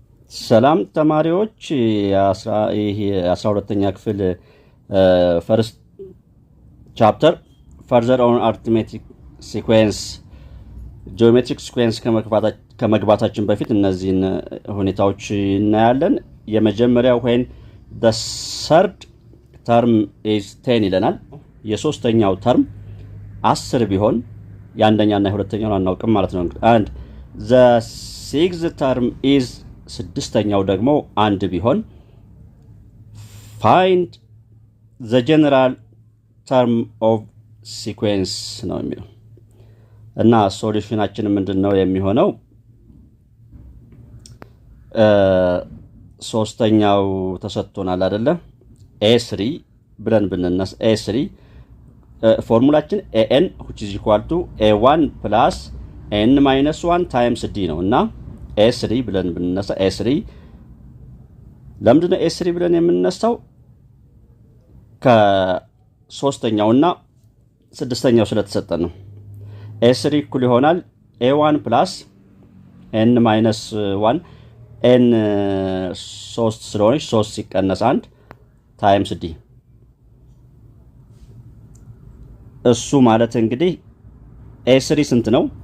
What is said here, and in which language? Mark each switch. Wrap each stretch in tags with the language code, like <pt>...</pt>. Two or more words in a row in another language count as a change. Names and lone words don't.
<am>ሰላም ተማሪዎች የ12ኛ ክፍል</am> <en>first chapter further on arithmetic sequence geometric sequence</en> <am>ከመግባታችን በፊት እነዚህን ሁኔታዎች እናያለን። የመጀመሪያው</am> <en>when the third term is 10</en> <am>ይለናል። የሶስተኛው ተርም 10 ቢሆን የአንደኛና የሁለተኛውን አናውቅም ማለት ነው።</am> <en>and the sixth term is</en> <am>ስድስተኛው ደግሞ አንድ ቢሆን</am> <en>find the general term of sequence</en> <am>ነው የሚለው እና ሶሉሽናችን ምንድነው የሚሆነው? ሶስተኛው ተሰጥቶናል አይደለ? a3 ብለን ብንነሳ a3 ፎርሙላችን</am> <en>an which is equal to a1 plus n minus 1 times d</en> <am>ነው እና a3 ብለን ብንነሳ a3 ለምንድነው a3 ብለን የምንነሳው? ከሶስተኛውና ስድስተኛው ስለተሰጠን ነው። a3 እኩል ይሆናል</am> <en>a1 plus n minus 1</en> <am>n 3 ስለሆነች 3 ሲቀነስ 1</am> <en>times d</en> <am>እሱ ማለት እንግዲህ a3 ስንት ነው?</am>